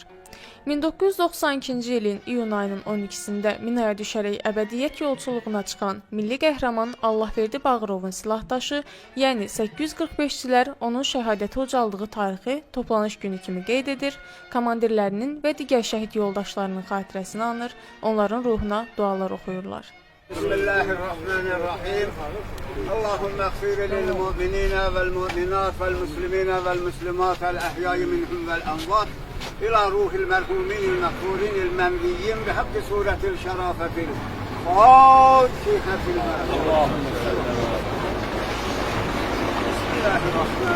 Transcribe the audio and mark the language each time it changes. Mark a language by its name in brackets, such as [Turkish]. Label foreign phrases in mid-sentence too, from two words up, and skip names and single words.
[Azerbaijani] 1992-ci ilin iyun ayının 12-sində minaya düşərək əbədiyyət yolçuluğuna çıxan milli qəhrəman Allahverdi Bağırovun silahdaşı, yəni 845-çilər onun şəhadəti ucaldığı tarixi toplanış günü kimi qeyd edir, komandirlərinin və digər şəhid yoldaşlarının xatirəsini anır, onların ruhuna dualar oxuyurlar. [Arabic] بسم الله الرحمن الرحيم. اللهم اغفر للمؤمنين والمؤمنات والمسلمين والمسلمات الأحياء منهم والأموات. إلى روح المرحومين المغفورين المنويين بحق سورة الشرافة الفاتحة اللهم صل بسم الله الرحمن